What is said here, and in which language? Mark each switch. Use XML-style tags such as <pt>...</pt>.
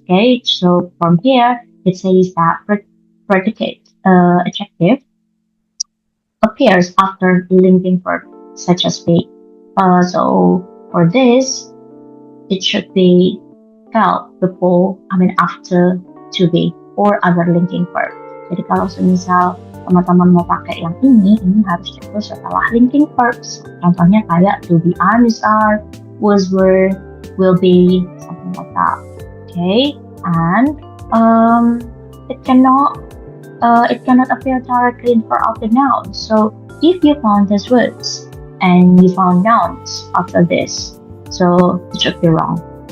<en>Okay, so from here it says that predicate adjective appears after linking verb such as be. So for this, it should be felt before, after to be, or other linking verb.</en> <id>Jadi kalau semisal teman-teman mau pakai yang ini harus itu setelah linking verbs. Contohnya kayak to be, is, are, was, were, will be,</id> <en>something like that. Okay, and it cannot appear directly in front of the noun. So if you found these words and you found nouns after this, so it should be wrong.</en>